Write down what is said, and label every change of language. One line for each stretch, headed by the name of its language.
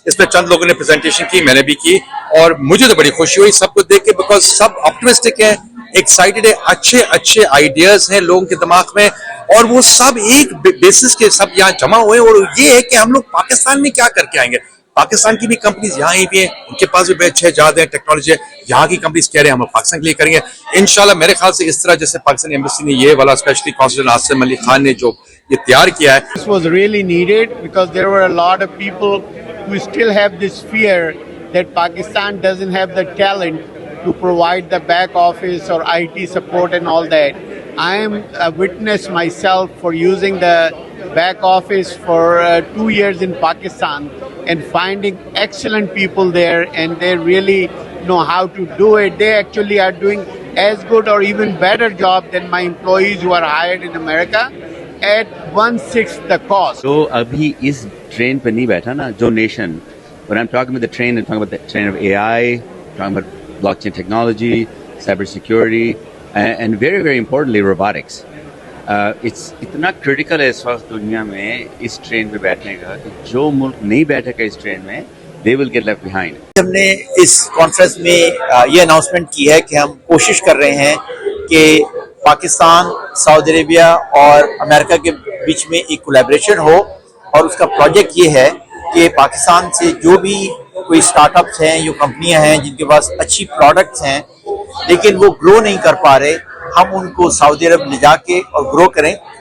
Hindi: इस पर चंद लोगों ने प्रेजेंटेशन की, मैंने भी की और मुझे तो बड़ी खुशी हुई सबको देख के, बिकॉज सब ऑप्टिमिस्टिक है, एक्साइटेड है, अच्छे आइडियाज हैं लोगों के दिमाग में और वो सब एक बेसिस के सब यहाँ जमा हुए और ये है कि हम लोग पाकिस्तान में क्या करके आएंगे। पाकिस्तान की भी कंपनीज यहाँ ही भी हैं, उनके पास भी बड़े अच्छे इजाद हैं, टेक्नोलॉजी है, यहाँ की कंपनीज कह रहे हैं हम लोग पाकिस्तान के लिए करेंगे इंशाल्लाह। मेरे ख्याल से इस तरह जैसे पाकिस्तानी एम्बेसी ने ये वाला स्पेशली कॉन्सुलेट आसिम अली खान ने जो ये तैयार किया है,
English: This was really needed because there were a lot of people who still have this fear that Pakistan doesn't have the talent to provide the back office or IT support and all that. I am a witness myself for using the back office for 2 years in Pakistan and finding excellent people there, and they really know how to do it. They actually are doing as good or even better job than my employees who are hired in America at 1/6 the cost.
Hindi: जो अभी इस train पे नहीं बैठा ना, जो nation,
English: when I'm talking about the train, I'm talking about the train of AI, talking about blockchain technology, cyber security, and very very importantly robotics.
Hindi: It's इतना critical है इस वक्त दुनिया में इस ट्रेन पे बैठने का कि जो मुल्क नहीं बैठेगा इस ट्रेन में,
English: they will get left behind.
Hindi: हमने इस कॉन्फ्रेंस में ये अनाउंसमेंट की है कि हम कोशिश कर रहे हैं कि पाकिस्तान, सऊदी अरेबिया और अमेरिका के बीच में एक कोलैबोरेशन हो और उसका प्रोजेक्ट ये है कि पाकिस्तान से जो भी कोई स्टार्टअप्स हैं, जो कंपनियां हैं जिनके पास अच्छी प्रोडक्ट्स हैं लेकिन वो ग्रो नहीं कर पा रहे, हम उनको सऊदी अरब ले जाके और ग्रो करें।